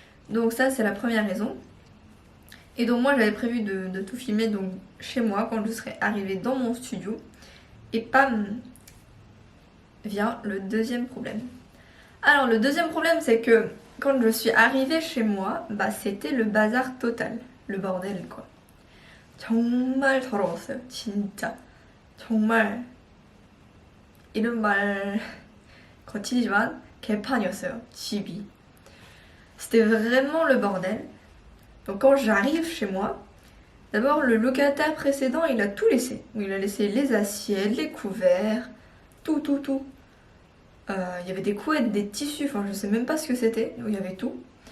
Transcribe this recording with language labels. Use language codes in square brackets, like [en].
[fr] Donc ça c'est la première raison. Et donc moi j'avais prévu de tout filmer donc chez moi quand je serais arrivée dans mon studio. Et pam, vient le deuxième problème. Alors le deuxième problème c'est que quand je suis arrivée chez moi, c'était le bazar total, le bordel quoi. [ko] 정말 더러웠어요, 진짜. 정말 이런 말 거치지만 개판이었어요, 집이. [fr] C'était vraiment le bordel. Donc quand j'arrive chez moi, d'abord le locataire précédent il a tout laissé. Il a laissé les assiettes, les couverts, tout. Il y avait des couettes, des tissus, enfin je sais même pas ce que c'était, il y avait tout.